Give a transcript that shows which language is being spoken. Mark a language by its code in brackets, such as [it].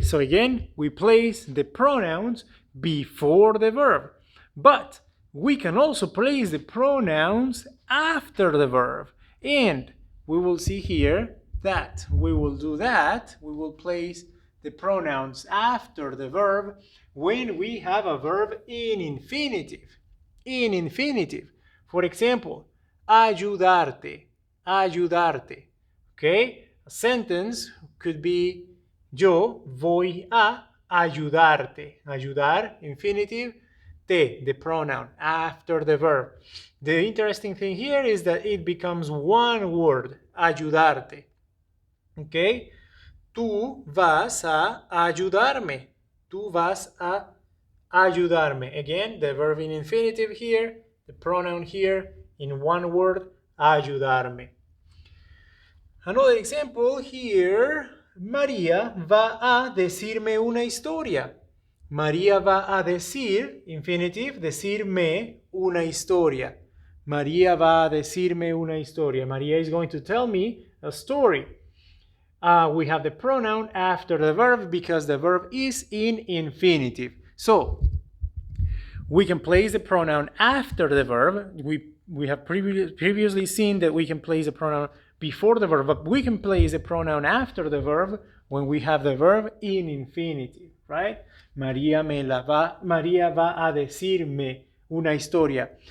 [en] So again, we place the pronouns before the verb, but we can also place the pronouns after the verb, and we will see here that we will do that. We will place the pronouns after the verb when we have a verb in infinitive. In infinitive. For example, ayudarte, ayudarte. Okay? A sentence could be [es] yo voy a ayudarte. [en] Ayudar, infinitive. Te, the pronoun, after the verb. The interesting thing here is that it becomes one word, ayudarte. Okay? [es] Tú vas a ayudarme. Tú vas a ayudarme. [en] Again, the verb in infinitive here, the pronoun here, in one word, ayudarme. Another example here, [es] María va a decirme una historia. María va a decir, infinitive, decirme una historia. María va a decirme una historia. [en] María is going to tell me a story. We have the pronoun after the verb because the verb is in infinitive. So we can place the pronoun after the verb. We have previously seen that we can place the pronoun before the verb, but we can place the pronoun after the verb when we have the verb in infinitive, right? [es] María va a decirme una historia.